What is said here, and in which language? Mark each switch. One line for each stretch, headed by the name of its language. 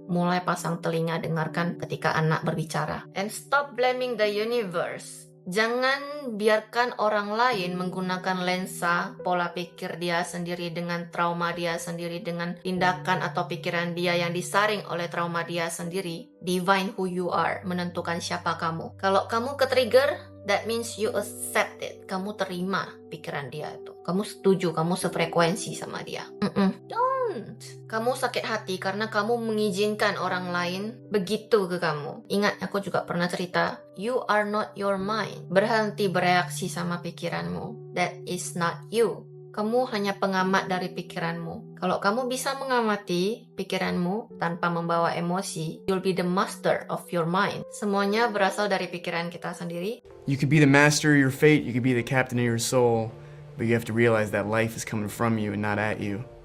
Indonesian: Mulai pasang telinga dengarkan ketika anak berbicara.
English: And stop blaming the universe.
Indonesian: Jangan biarkan orang lain menggunakan lensa pola pikir dia sendiri dengan trauma dia sendiri, dengan tindakan atau pikiran dia yang disaring oleh trauma dia sendiri.
English: Divine who you are,
Indonesian: menentukan siapa kamu. Kalau kamu ke-trigger,
English: that means you accept it.
Indonesian: Kamu terima pikiran dia itu. Kamu setuju, kamu sefrekuensi sama dia.
English: Don't.
Indonesian: Kamu sakit hati karena kamu mengizinkan orang lain begitu ke kamu. Ingat, aku juga pernah cerita,
English: you are not your mind.
Indonesian: Berhenti bereaksi sama pikiranmu.
English: That is not you.
Indonesian: Kamu hanya pengamat dari pikiranmu. Kalau kamu bisa mengamati pikiranmu tanpa membawa emosi,
English: you'll be the master of your mind.
Indonesian: Semuanya berasal dari pikiran kita sendiri.
English: You could be the master of your fate, you could be the captain of your soul, but you have to realize that life is coming from you and not at you.